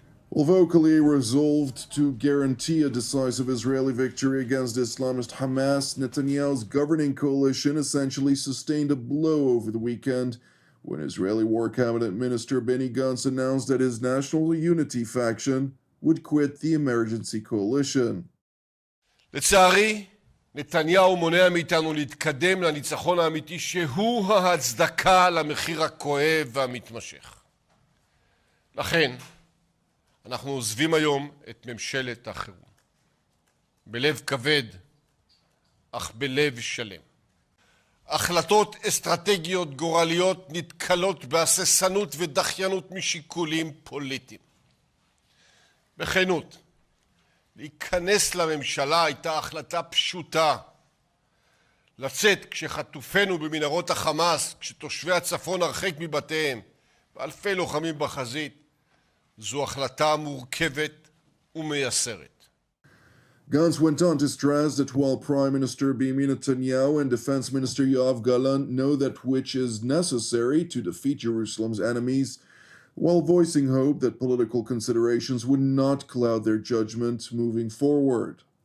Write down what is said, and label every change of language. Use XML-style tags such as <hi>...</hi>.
<en>Well, vocally resolved to guarantee a decisive Israeli victory against Islamist Hamas, Netanyahu's governing coalition essentially sustained a blow over the weekend when Israeli War Cabinet Minister Benny Gantz announced that his National Unity faction would quit the emergency coalition.</en> <he>לצערי, נתניהו מונע מאיתנו להתקדם לניצחון האמיתי שהוא ההצדקה למחיר הכואב והמתמשך. לכן, אנחנו עוזבים היום את ממשלת החירום. בלב כבד, אך בלב שלם. החלטות אסטרטגיות גורליות נתקלות בהססנות ודחיינות משיקולים פוליטיים. בכנות, להיכנס לממשלה הייתה החלטה פשוטה. לצאת כשחטופינו במנהרות החמאס, כשתושבי הצפון הרחק מבתיהם, ואלפי לוחמים בחזית, זו החלטה מורכבת ומייסרת.</he> <en>Gantz went on to stress that while Prime Minister Benjamin Netanyahu and Defense Minister Yoav Gallant know that which is necessary to defeat Jerusalem's enemies, while voicing hope that political considerations would not cloud their judgment moving forward.</en>